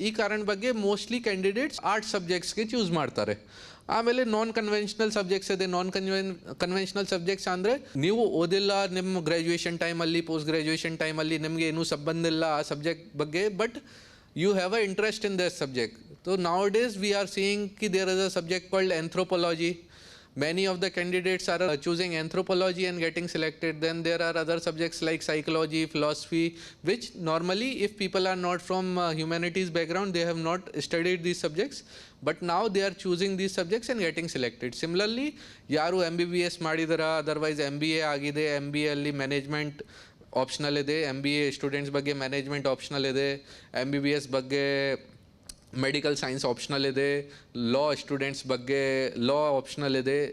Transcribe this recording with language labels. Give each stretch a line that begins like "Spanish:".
Kannada: ಈ ಕಾರಣ ಬಗ್ಗೆ ಮೋಸ್ಟ್ಲಿ ಕ್ಯಾಂಡಿಡೇಟ್ಸ್ ಆರ್ಟ್ಸ್ ಸಬ್ಜೆಕ್ಟ್ಸ್ಗೆ ಚೂಸ್ ಮಾಡ್ತಾರೆ. ಆಮೇಲೆ ನಾನ್ ಕನ್ವೆನ್ಷನಲ್ ಸಬ್ಜೆಕ್ಟ್ಸ್ ಇದೆ. ಕನ್ವೆನ್ಷನಲ್ ಸಬ್ಜೆಕ್ಟ್ಸ್ ಅಂದರೆ ನೀವು ಓದಿಲ್ಲ ನಿಮ್ಮ ಗ್ರ್ಯಾಜುಯೇಷನ್ ಟೈಮಲ್ಲಿ, ಪೋಸ್ಟ್ ಗ್ರ್ಯಾಜುಯೇಷನ್ ಟೈಮಲ್ಲಿ ನಿಮಗೆ ಏನೂ ಸಂಬಂಧ ಇಲ್ಲ ಆ ಸಬ್ಜೆಕ್ಟ್ ಬಗ್ಗೆ, but
English: you have a interest in this subject. So nowadays we are seeing ki there is a subject called anthropology. Many of the candidates are choosing anthropology and getting selected. Then there are other subjects like psychology, philosophy, which normally if people are not from humanities background, they have not studied these subjects, but now they are choosing these subjects and getting selected.
Kannada: Similarly, yaru MBBS madidara, otherwise MBA agide, MBA alli management optional ಇದೆ, MBA students ಬಗ್ಗೆ management optional ಇದೆ, MBBS ಬಗ್ಗೆ medical science optional ಇದೆ, ಲಾ students ಬಗ್ಗೆ ಲಾ optional ಇದೆ.